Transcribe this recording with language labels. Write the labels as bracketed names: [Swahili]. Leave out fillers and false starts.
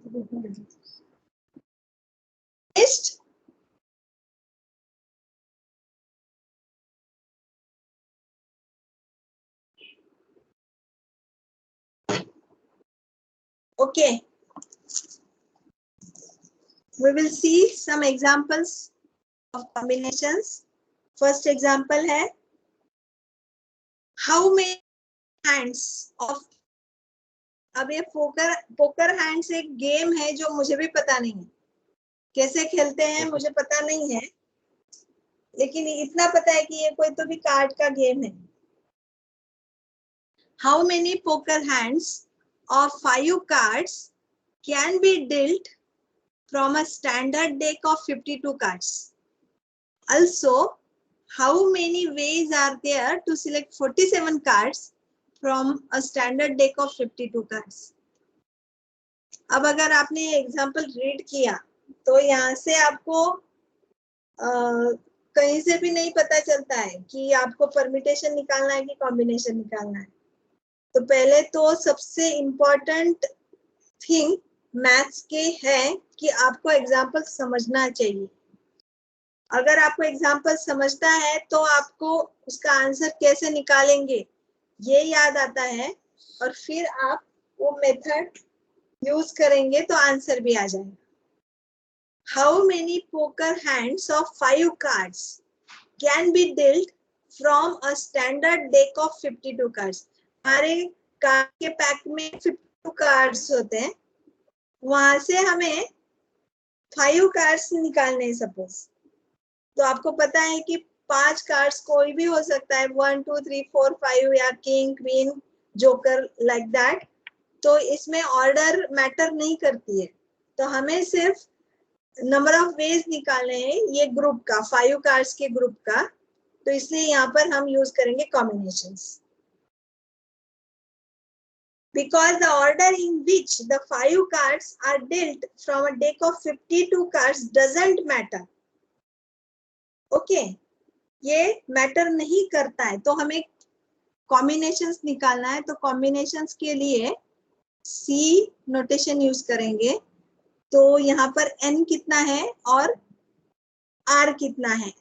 [English] Next, okay, we will see some examples of combinations. First example [Hindi] है [English] how many hands of. [Hindi] अब ये poker hands एक game है जो मुझे भी पता नहीं है कैसे खेलते हैं, मुझे पता नहीं है, लेकिन इतना पता है कि ये कोई तो भी कार्ड का गेम है. [English] How many poker hands of 5 cards can be dealt from a standard deck of 52 cards? Also, how many ways are there to select 47 cards from a standard deck of 52 cards? [Hindi] अब अगर आपने example read किया तो यहाँ से आपको कहीं से भी नहीं पता चलता है कि आपको परमिटेशन निकालना है कि कॉम्बिनेशन निकालना है. तो पहले तो सबसे इम्पोर्टेंट थिंग मैथ्स के है कि आपको एग्जाम्पल समझना चाहिए. अगर आपको एग्जाम्पल समझता है तो आपको उसका आंसर कैसे निकालेंगे ये याद आता है और फिर आप वो मेथड यूज करेंगे तो आंसर भी आ जाएगा. [English] How many poker hands of 5 cards can be dealt from a standard deck of 52 cards? [Hindi] हमारे कार्ड के पैक में 52 कार्ड्स होते हैं, वहां से हमें 5 कार्ड्स निकालने हैं सपोज. तो आपको पता है कि 5 कार्ड्स कोई भी हो सकता है, 1 2 3 4 5 या king queen joker [English] Like that. [Hindi] तो इसमें ऑर्डर मैटर नहीं करती है, तो हमें सिर्फ नंबर ऑफ वेज निकालने हैं ये ग्रुप का, 5 कार्ड्स के ग्रुप का. तो इसलिए यहाँ पर हम यूज करेंगे combinations. [English] Because the order in which the 5 cards are dealt from a deck of 52 cards doesn't matter. [Hindi] Okay, ये मैटर नहीं करता है. तो हमें कॉम्बिनेशंस निकालना है, तो कॉम्बिनेशंस के लिए C नोटेशन यूज करेंगे. तो यहाँ पर n कितना है और R कितना है.